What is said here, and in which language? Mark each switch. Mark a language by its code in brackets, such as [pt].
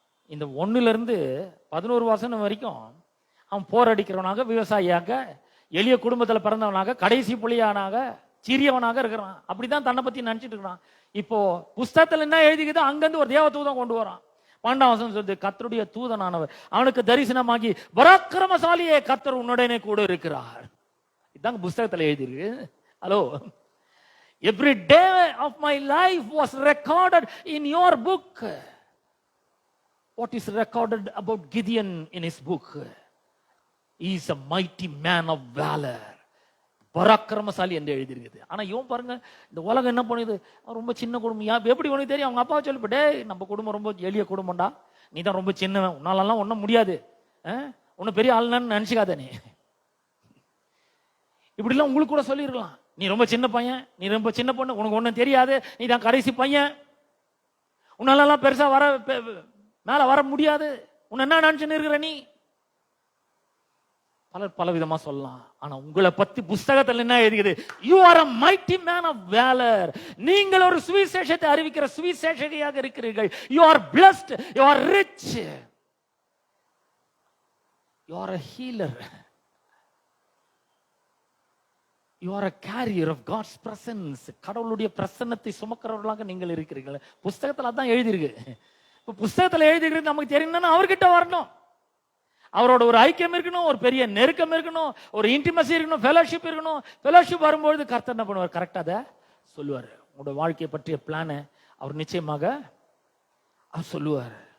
[ta] இந்த 1லிருந்து 11 வசனம் வரைக்கும் அவன் போரடிக்கிறவனாக, விவசாயியாக, எளிய குடும்பத்துல பிறந்தவனாக, கடைசி புலியானாக, சிறியவனாக இருக்கிறான். அப்படிதான் தன்னை பத்தி நினைச்சிட்டு இருக்கிறான். இப்போ புஸ்தகத்துல என்ன எழுதிக்குது, அங்கிருந்து ஒரு தேவ தூதன் கொண்டு வரான். 12ஆம் வசனம் சொல்லுது, கர்த்தருடைய தூதனானவர் அவனுக்கு தரிசனமாகி, பராக்கிரமசாலியே, கர்த்தர் உன்னுடனே கூட இருக்கிறார். இதாங்க புஸ்தகத்துல எழுதிருக்கு. [en] Hello, every day of my life was recorded in your book. What is recorded about Gideon in his book? He is a mighty man of valor. [ta] பராக்கிரமசாலி என்று எழுதியிருக்குது. ஆனா இவன் பாருங்க, இந்த உலகம் என்ன பண்ணுது, ரொம்ப சின்ன குடும்பம். எப்படி உனக்கு தெரியும்? அவங்க அப்பா சொல்லிவிட்டே, நம்ம குடும்பம் ரொம்ப எளிய குடும்பம்டா, நீ தான் ரொம்ப சின்னவன், உன்னாலெல்லாம் ஒன்றும் முடியாது, உன்னை பெரிய ஆளுன்னு நினைச்சுக்காத நீ. இப்படிலாம் உங்களுக்கு கூட சொல்லிருக்கலாம். நீ ரொம்ப சின்ன பையன், நீ ரொம்ப சின்ன பொண்ணு, உனக்கு ஒன்றும் தெரியாது, நீ தான் கடைசி பையன், உன்னாலெல்லாம் பெருசா மேல வர முடியாது, உன்னை என்ன நினைச்சுன்னு இருக்கிற நீ. பலர் பல விதமா சொல்லலாம். ஆனா உங்களை பத்தி புஸ்தகத்தில் என்ன எழுதுகிறது? [en] You are a mighty man of valor. [ta] நீங்கள் ஒரு சுவிசேஷத்தை அறிவிக்கிற சுவிசேஷகியாக இருக்கிறீர்கள். [en] You are blessed, you are rich, you are a healer, you are a carrier of God's presence. [ta] கடவுளுடைய பிரசன்னத்தை சுமக்கிறவர்களாக நீங்கள் இருக்கிறீர்கள். புஸ்தகத்தில் அதான் எழுதியிருக்கு. இப்ப புஸ்தகத்தில் எழுதிக்கிறது நமக்கு தெரியணும்னா அவர்கிட்ட வரணும். அவரோட ஒரு ஐக்கியம் இருக்கணும், ஒரு பெரிய நெருக்கம் இருக்கணும், ஒரு இன்டிமசி இருக்கணும், ஃபெலோஷிப் இருக்கணும். ஃபெலோஷிப் வரும்போது கர்த்தர் என்ன பண்ணுவார்? கரெக்டா அதை சொல்லுவார். உங்களோட வாழ்க்கையை பற்றிய பிளானை அவர் நிச்சயமாக அவர் சொல்லுவார்.